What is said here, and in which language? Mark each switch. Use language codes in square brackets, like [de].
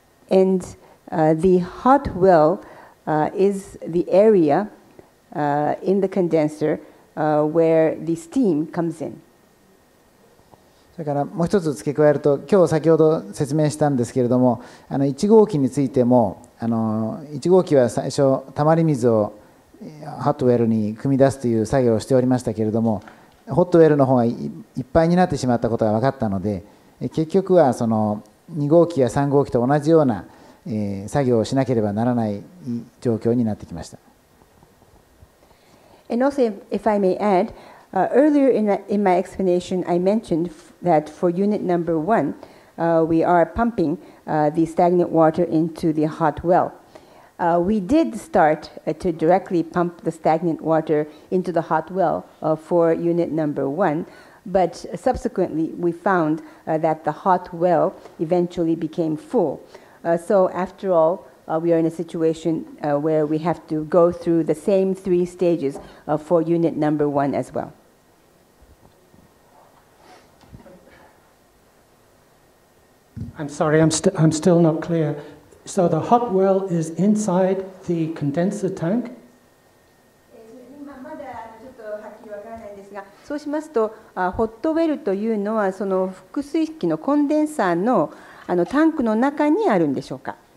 [en] And the hot well is the area in the condenser where the steam comes in. [ja] それからもう一つ付け加えると、今日先ほど説明したんですけれども、1号機についても1号機は最初たまり水をホットウェルに汲み出すという作業をしておりましたけれども、ホットウェルの方がいっぱいになってしまったことが分かったので、結局は2号機や3号機と同じような作業をしなければならない状況になってきました。 [en] And also, if I may add, earlier in my explanation, I mentioned that for unit number 1, we are pumping the stagnant water into the hot well. We did start to directly pump the stagnant water into the hot well for unit number 1, but subsequently we found that the hot well eventually became full. So after all, we are in a situation where we have to go through the same 3 stages for unit number 1 as well. I'm sorry, I'm still not clear. So the hot well is inside the condenser tank? [ja] まだちょっとはっきりわからないんですが、そうしますと、ホットウェルというのはその複水器のコンデンサーのタンクの中にあるんでしょうか。